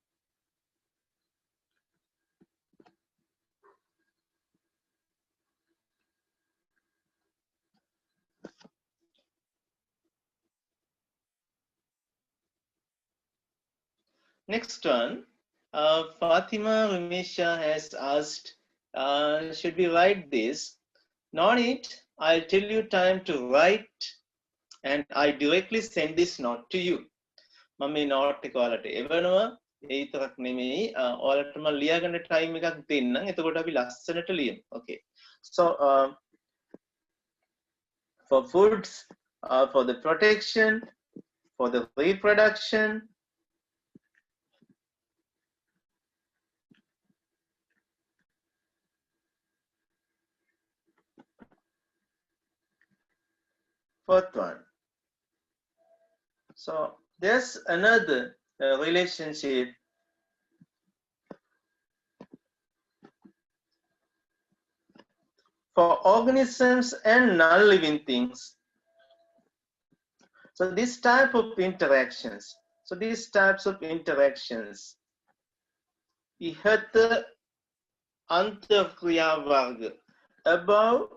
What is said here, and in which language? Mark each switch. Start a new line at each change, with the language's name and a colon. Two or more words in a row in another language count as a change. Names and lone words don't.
English: Next one, Fatima Rumisha has asked, should we write this? No need, I'll tell you time to write and I directly send this note to you.
Sinhala: මම මේ note එක ඔයාලට එවනවා. ඒ විතරක් නෙමෙයි ඔයාලට මම ලියාගන්න time එකක් දෙන්නම්. එතකොට අපි ලස්සනට ලියමු.
English: Okay. So for foods, for the protection, for the reproduction, fourth one. So there's another relationship for organisms and non-living things. So these types of interactions,
Sinhala: ඉහත අන්තක්‍රියා වර්ග,
English: above